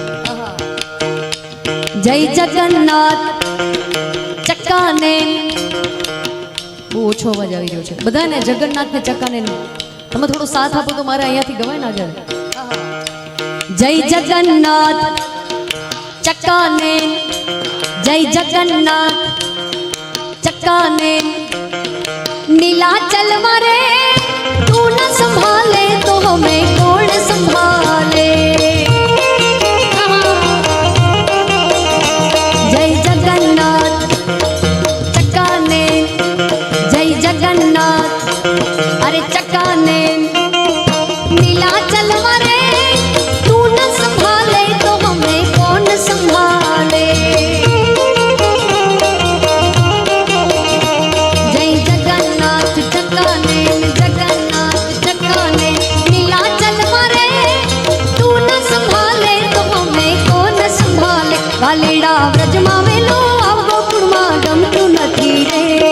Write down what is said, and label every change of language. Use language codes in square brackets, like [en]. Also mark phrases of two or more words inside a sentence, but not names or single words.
[gu] જય જગન્નાથ ચક્કાને, બહુ ઓછો અવાજ આવી રહ્યો છે બધાને. જગન્નાથ ને ચક્કાને તમે થોડો સાથ આપો તો મારે અહીંયાથી ગવાય ને આગળ. [hi] જય જગન્નાથ ચક્કાને, જય જગન્નાથ चक्काने, नीलाचल मरे तू न संभाले तो हमें कौन संभाले. जय जगन्नाथ चक्काने, जय जगन्नाथ अरे चक्काने, नीलाचल मरे तू न संभाले तो हमें कौन संभाले. [gu] વાલીડા વ્રજમાં વેલો આવ ગોકુળમાં ગમતું નથી રે.